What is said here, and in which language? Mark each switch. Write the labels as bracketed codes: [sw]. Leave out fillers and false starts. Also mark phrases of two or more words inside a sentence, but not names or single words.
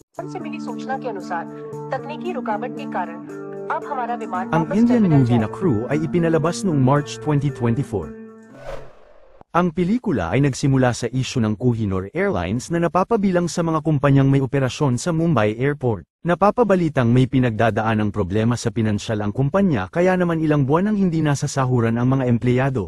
[hi] से मिली सूचना के अनुसार तकनीकी रुकावट के कारण अब हमारा विमान [tl] Ang [hi] वापस [tl] Indian [hi] टर्मिनल [tl] movie na [hi] जाएगा। [tl] Crew ay ipinalabas noong March 2024. Ang pelikula ay nagsimula sa isyu ng Kohinoor Airlines na napapabilang sa mga kumpanyang may operasyon sa Mumbai Airport. Napapabalitang may pinagdadaanang problema sa pinansyal ang kumpanya kaya naman ilang buwan nang hindi nasasahuran ang mga empleyado.